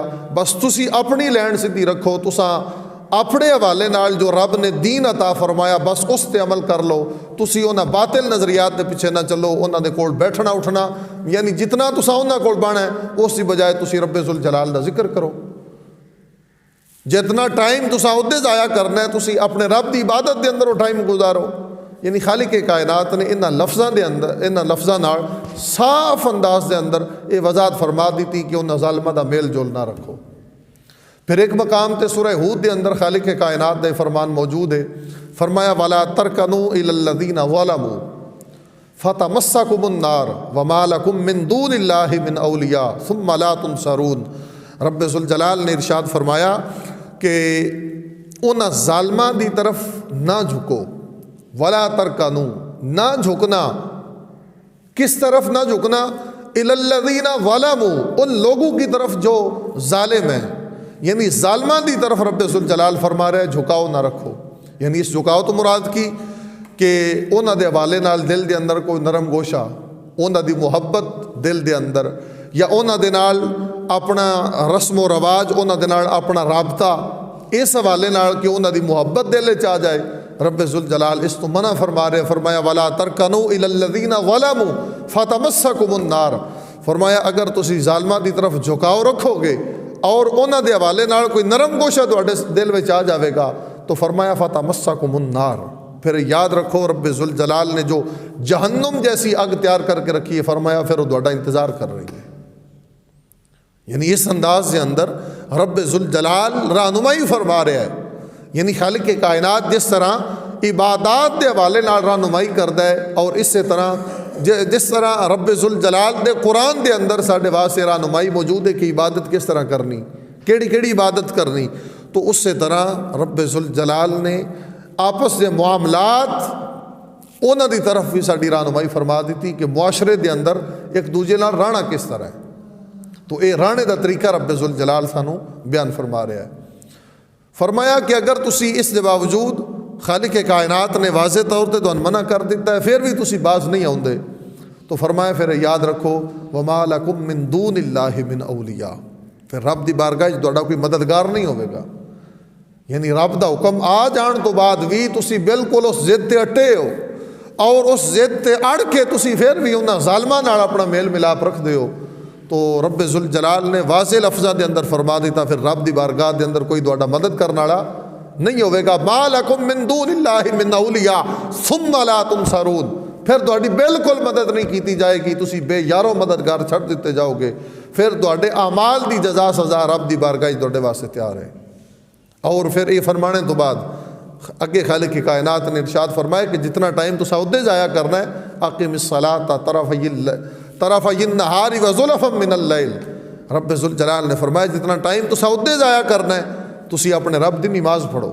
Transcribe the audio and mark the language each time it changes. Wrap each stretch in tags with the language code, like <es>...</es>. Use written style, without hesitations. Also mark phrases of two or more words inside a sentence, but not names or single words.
<pa>بس تسی اپنی لین سیدھی رکھو، تساں اپنے حوالے نال جو رب نے دین عطا فرمایا بس اس تے عمل کر لو، تسی انہاں باطل نظریات دے پیچھے نہ چلو، انہاں دے کول بیٹھنا اٹھنا، یعنی جتنا تساں انہاں کول بہنا ہے اس دی بجائے تسی رب ذوالجلال دا ذکر کرو۔ جتنا ٹائم تساں ادھے ضائع کرنا ہے تسی اپنے رب دی عبادت دے اندر وہ ٹائم گزارو۔ یعنی خالق کائنات نے انہاں لفظاں دے اندر، انہاں لفظاں نال صاف انداز دے اندر یہ وضاحت فرما دیتی کہ انہاں ظالماں دا میل جول نہ رکھو۔ پھر ایک مقام تے سورہ ہود دے اندر خالق کائنات دے فرمان موجود ہے، فرمایا</pa> <ar>وَلَا تَرْكَنُوا إِلَى الَّذِينَ ظَلَمُوا فَتَمَسَّكُمُ النَّارُ وَمَا لَكُم مِّن دُونِ اللَّهِ مِنْ أَوْلِيَاءَ ثُمَّ لَا تُنصَرُونَ۔</ar> <pa>رب ذوالجلال نے ارشاد فرمایا کہ انہاں ظالماں دی طرف نہ جھکو،</pa> <ar>وَلَا تَرْكَنُوا،</ar> <pa>نہ جھکنا، کس طرف نہ جھکنا؟</pa> <ar>إِلَى الَّذِينَ ظَلَمُوا،</ar> <ur>ان لوگوں کی طرف جو ظالم ہیں،</ur> <pa>یعنی ظالماں دی طرف رب ذوالجلال فرما رہے جھکاؤ نہ رکھو۔ یعنی اس جھکاؤ تو مراد کی کہ انہاں دے حوالے نال دل دے اندر کوئی نرم گوشہ، انہاں دی محبت دل دے اندر، یا انہاں دے نال اپنا رسم و رواج، انہاں دے نال اپنا رابطہ اس حوالے نال کہ انہاں دی محبت دل وچ آ جائے، رب ذوالجلال اس تو منع فرما رہے، فرمایا</pa> <ar>وَلَا تَرْكَنُوا إِلَى الَّذِينَ ظَلَمُوا فَتَمَسَّكُمُ النَّارُ،</ar> <pa>فرمایا اگر تسی ظالماں دی طرف جھکاؤ رکھو گے اور انہاں دے حوالے نال کوئی نرم گوشہ تواڈے دل وچ آ جاوے گا تو فرمایا</pa> <ar>فَتَمَسَّكُمُ النَّارُ،</ar> <pa>پھر یاد رکھو رب ذوالجلال نے جو جہنم جیسی اگ تیار کر کے رکھی ہے، فرمایا پھر وہ تواڈا انتظار کر رہی ہے۔</pa> <ur>یعنی اس انداز کے اندر رب ذوالجلال رہنمائی فرما رہا ہے.</ur> <pa>یعنی خالق کائنات جس طرح عبادات دے حوالے نال رہنمائی کردا ہے، اور اسی طرح جس طرح رب ذوالجلال دے قرآن دے اندر ساڈے واسطے رہنمائی موجود ہے کہ عبادت کس طرح کرنی، کیڑی عبادت کرنی، تو اسی طرح رب ذوالجلال نے آپس دے معاملات انہاں دی طرف بھی ساڈی رہنمائی فرما دیتی کہ معاشرے دے اندر ایک دوجے نال رہنا کس طرح ہے. تو اے رہنے دا طریقہ رب ذوالجلال سانو بیان فرما رہا ہے. فرمایا کہ اگر تسی اس دے باوجود خالق کائنات نے واضح طور تے تہن منع کر دیتا ہے پھر بھی تسی باز نہیں آؤندے، تو فرمایا پھر یاد رکھو</pa> <ar>وما لکم من دون اللہ من اولیاء،</ar> <pa>پھر رب دی بارگاہ تہاڈا کوئی مددگار نہیں ہوے گا. یعنی رب دا حکم آ جان تو بعد بھی تسی بالکل اس ضد تے اٹے ہو، اور اس ضد تے اڑ کے تسی پھر بھی انہاں ظالماں نال اپنا میل ملاپ رکھ دے ہو، تو رب ذوالجلال نے واضح لفظاں دے اندر فرما دیتا پھر رب دی بارگاہ دے اندر کوئی تہاڈا مدد کرن والا نہیں ہوے گا.</pa> <ar>ما لکم من دون اللہ من اولیاء ثم لا تنصرون،</ar> <pa>پھر تہاڈی بالکل مدد نہیں کیتی جائے گی، تسی بے یارو مددگار چھڈ دیتے جاؤ گے، پھر تہاڈے اعمال دی جزا سزا رب دی بارگاہ تہاڈے واسطے تیار ہے. اور پھر یہ فرمانے تو بعد اگے خالق کی کائنات نے ارشاد فرمایا کہ جتنا ٹائم تسا ادھے ضائع کرنا ہے</pa> <ar>اقم الصلاۃ طرفی النہار وزلفا من اللیل،</ar> <pa>رب ذوالجلال نے فرمایا جتنا ٹائم تسا ادھے ضائع کرنا ہے تسی اپنے رب دی نماز پڑھو.</pa>